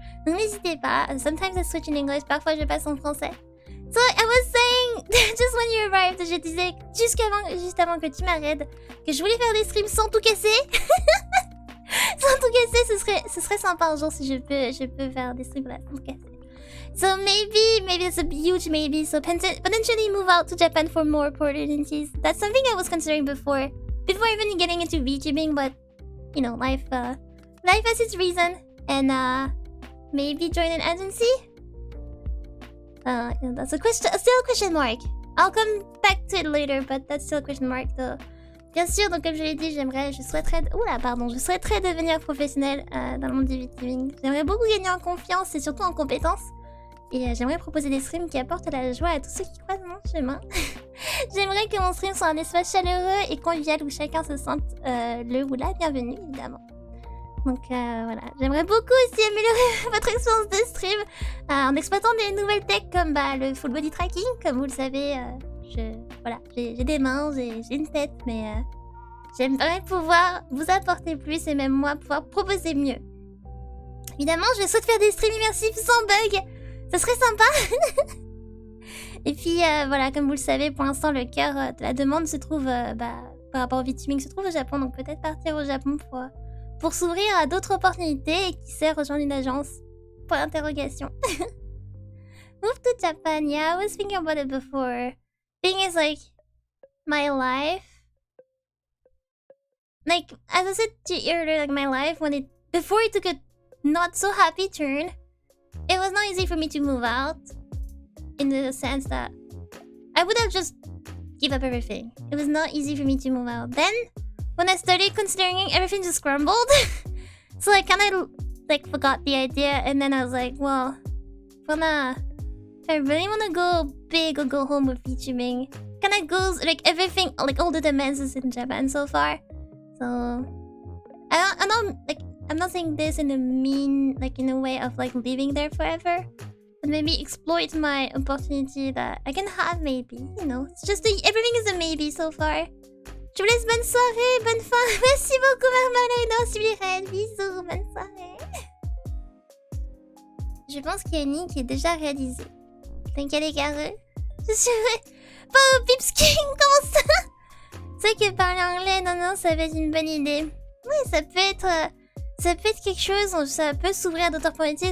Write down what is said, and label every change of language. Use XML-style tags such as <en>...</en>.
<fr>Donc n'hésitez pas,</fr> <en>sometimes I switch in English,</en> <fr>parfois je passe en français.</fr> <en>So, I was saying, just when you arrived,</en> <fr>je disais juste avant que tu m'arrêtes, que je voulais faire des streams sans tout casser. Sans tout casser, ce serait sympa un jour si je peux faire des streams là, sans tout casser.</fr> <en>So maybe it's a huge maybe. So potentially move out to Japan for more opportunities. That's something I was considering before even getting into VTubing. But you know, life has its reason, and maybe join an agency. You know, that's still a question mark. I'll come back to it later, but that's still a question mark.</en> <fr>So, bien sûr, donc comme je l'ai dit, je souhaiterais devenir professionnelle dans le monde du VTubing. J'aimerais beaucoup gagner en confiance et surtout en compétences. Et j'aimerais proposer des streams qui apportent la joie à tous ceux qui croisent mon chemin. J'aimerais que mon stream soit un espace chaleureux et convivial où chacun se sente le ou la bienvenue, évidemment. Donc voilà, j'aimerais beaucoup aussi améliorer votre expérience de stream en exploitant des nouvelles techs comme le full body tracking. Comme vous le savez, j'ai des mains, j'ai une tête, mais j'aimerais pouvoir vous apporter plus et même moi pouvoir proposer mieux. Évidemment, je souhaite faire des streams immersifs sans bug. Ça serait sympa. Et puis voilà, comme vous le savez, pour l'instant le cœur de la demande se trouve par rapport au VTubing se trouve au Japon, donc peut-être partir au Japon pour s'ouvrir à d'autres opportunités et qui sait rejoindre une agence. Pour l'interrogation.</fr> <en>Move to Japan, yeah, I was thinking about it before. Thing is like my life, like as I said to you earlier, like my life before it took a not so happy turn. It was not easy for me to move out, in the sense that I would have just give up everything. It was not easy for me to move out. Then, when I started considering, everything just crumbled. So I kind of like forgot the idea, and then I was like, well, if I really want to go big or go home with VTubing, kind of goes like everything, like all the demands is in Japan so far. So I don't like. I'm not saying this in a way of like living there forever, but maybe exploit my opportunity that I can have maybe, you know. It's just everything is a maybe so far.</en> <fr>Je vous laisse, bonne soirée, bonne fin. Merci beaucoup Marmalino, Sublired, bisous, bonne soirée. Je pense qu'il y a une ligne qui est déjà réalisée. T'inquiète les carreux. Je suis pas au Pipsking, comment ça? C'est que parler anglais, non, ça peut être une bonne idée. Oui, ça peut être quelque chose, ça peut s'ouvrir à d'autres opportunités.</fr>